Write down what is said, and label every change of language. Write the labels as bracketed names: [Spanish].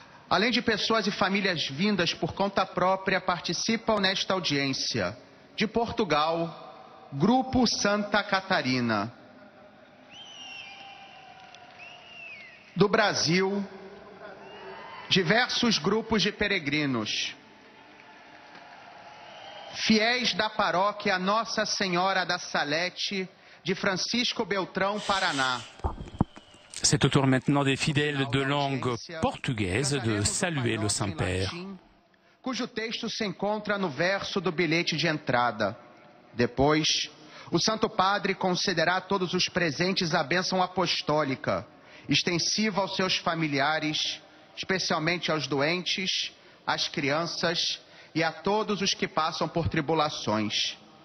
[Portuguese] Além de pessoas e famílias vindas por conta própria, participam nesta audiência de Portugal, Grupo Santa Catarina, do Brasil, diversos grupos de peregrinos, fiéis da paróquia Nossa Senhora da Salete de Francisco Beltrão, Paraná. [French] C'est au tour maintenant des fidèles de langue portugaise de saluer le Saint-Père. [Portuguese] Cujo texto se encontra no verso do bilhete de entrada. Depois, o Santo Padre concederá a todos os presentes a bênção apostólica, extensiva aos seus familiares, especialmente aos doentes, às crianças e a todos os que passam por tribulações.